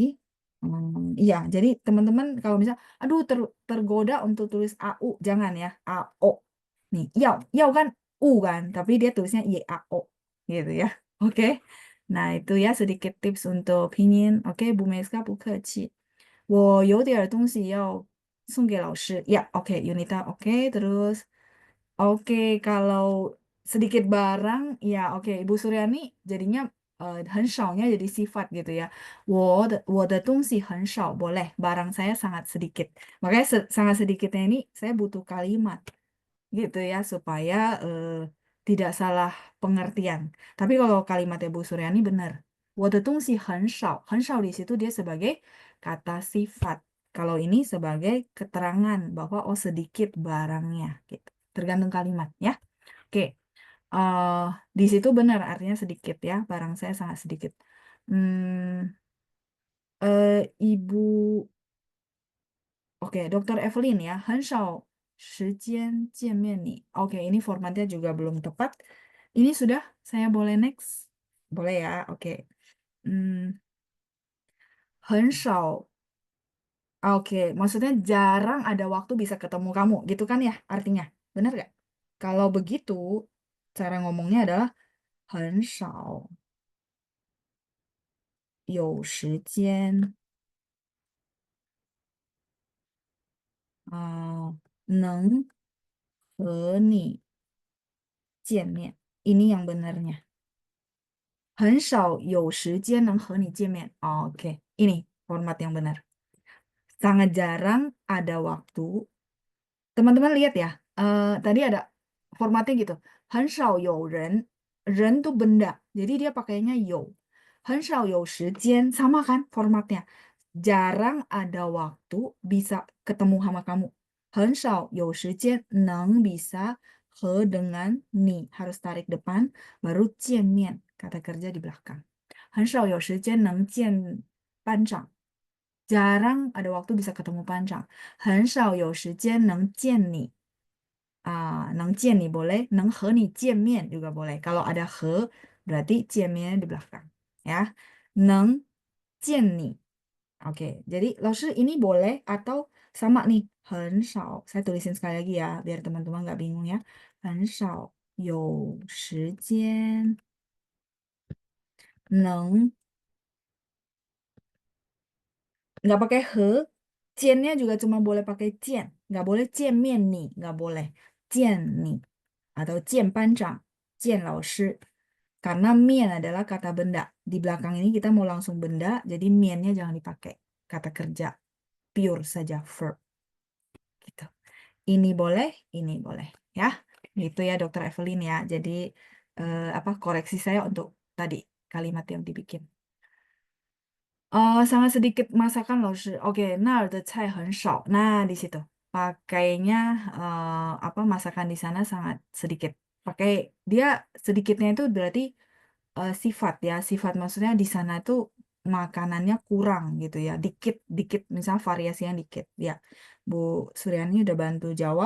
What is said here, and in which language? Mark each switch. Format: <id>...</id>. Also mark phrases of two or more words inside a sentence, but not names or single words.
<id>Iya, jadi teman-teman kalau misalnya, aduh tergoda untuk tulis AU, jangan ya, AO. Nih, yao kan U kan, tapi dia tulisnya YAO gitu ya. Oke. Nah, itu ya sedikit tips untuk pinyin. Oke, Bu Meska</id> <zh>不客气。我有点东西要送给老师.</zh> <id>Ya, oke, Yunita. Oke, terus. Oke, kalau sedikit barang, ya oke. Ibu Suryani jadinya</id> <zh>很少</zh> <id>nya jadi sifat gitu ya.</id> <zh>我的东西很少,</zh> <id>boleh. Barang saya sangat sedikit. Makanya sangat sedikitnya ini saya butuh kalimat gitu ya supaya tidak salah pengertian. Tapi kalau kalimatnya Bu Suryani benar.</id> <zh>我的东西很少，很少</zh> <id>di situ dia sebagai kata sifat. Kalau ini sebagai keterangan bahwa oh sedikit barangnya gitu. Tergantung kalimat ya. Oke. Di situ benar artinya sedikit ya. Barang saya sangat sedikit. Ibu Oke, Dokter Evelyn ya,</id> <zh>很少时间见面你.</zh> <id>Oke, ini formatnya juga belum tepat. Ini sudah, saya boleh next? Boleh ya, oke.</id> <zh>很少.</zh> <id>Oke, maksudnya jarang ada waktu bisa ketemu kamu, gitu kan ya artinya? Benar gak? Kalau begitu, cara ngomongnya adalah</id> <zh>很少有时间能和你见面.</zh> <id>Ini yang benarnya.</id> <zh>很少有时间能和你见面.</zh> <id>Oke, ini format yang benar. Sangat jarang ada waktu. Teman-teman lihat ya, tadi ada formatnya gitu.</id> <zh>很少有人,</zh> <id>ren tuh benda, jadi dia pakainya 有.</id> <zh>很少有时间,</zh> <id>sama kan formatnya. Jarang ada waktu bisa ketemu sama kamu.</id> <zh>很少有时间能</zh> <id>bisa he dengan ni, harus tarik depan, baru 见面, kata kerja di belakang.</id> <zh>很少有时间能见班长.</zh> <id>Jarang ada waktu bisa ketemu 班长.</id> <zh>很少有时间能见你. 能见你 boleh, 能和你见面</zh> <id>juga boleh. Kalau ada he, berarti 见面 di belakang. Ya,</id> <zh>能见你.</zh> <id>Oke, jadi 老师 ini boleh atau sama nih,</id> <zh>很少.</zh> <id>Saya tulisin sekali lagi ya, biar teman-teman nggak bingung ya.</id> <zh>很少有时间能</zh> <id>nggak pakai he, ciannya juga cuma boleh pakai cian, nggak boleh cian mian nih, nggak boleh cian nih atau cian panjang, cian 老师. Karena mian adalah kata benda. Di belakang ini kita mau langsung benda, jadi miannya jangan dipakai. Kata kerja pure saja, verb. Gitu. Ini boleh ya. Gitu ya Dokter Evelyn ya. Jadi koreksi saya untuk tadi kalimat yang dibikin. Sangat sedikit masakan 老师.</id> <zh>Oke, 那儿的菜很少.</zh> <id>Nah, di situ. Pakainya masakan di sana sangat sedikit. Pakai dia sedikitnya itu berarti sifat ya. Sifat maksudnya di sana itu makanannya kurang gitu ya. Dikit, misalnya variasinya dikit. Ya, Bu Suryani udah bantu jawab.</id>